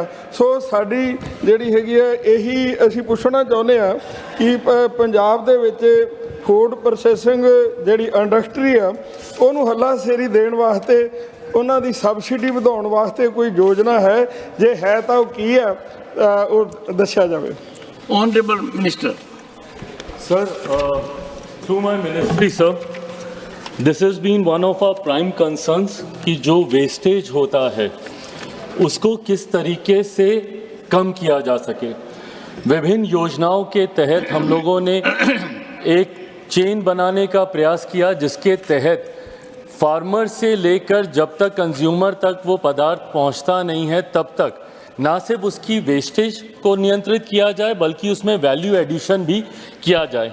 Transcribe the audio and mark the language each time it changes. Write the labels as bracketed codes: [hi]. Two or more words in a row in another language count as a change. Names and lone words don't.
[pa] ਸੋ ਸਾਡੀ ਜਿਹੜੀ ਹੈਗੀ ਹੈ ਇਹੀ ਅਸੀਂ ਪੁੱਛਣਾ ਚਾਹੁੰਦੇ ਆਂ ਕਿ ਪੰਜਾਬ ਦੇ ਵਿੱਚ [en] food processing [pa] ਜਿਹੜੀ ਇੰਡਸਟਰੀ ਆ ਉਹਨੂੰ ਹੱਲਾਸ਼ੇਰੀ ਦੇਣ ਵਾਸਤੇ ਉਨ੍ਹਾਂ ਦੀ ਸਬਸਿਡੀ ਵਧਾਉਣ ਵਾਸਤੇ ਕੋਈ ਯੋਜਨਾ ਹੈ, ਜੇ ਹੈ ਤੋ ਕੀ ਹੈ ਵੋ ਦੱਸਿਆ ਜਾਵੇ। [en] Honourable Minister. Sir, through my ministry, sir, this has been one of our prime concerns [hi] कि जो वेस्टेज होता है उसको किस तरीके से कम किया जा सके। विभिन्न योजनाओं के तहत हम लोगों ने एक चेन बनाने का प्रयास किया जिसके तहत फार्मर से लेकर जब तक कंज्यूमर तक वो पदार्थ पहुंचता नहीं है तब तक ना सिर्फ उसकी वेस्टेज को नियंत्रित किया जाए बल्कि उसमें [en] value addition [hi] भी किया जाए।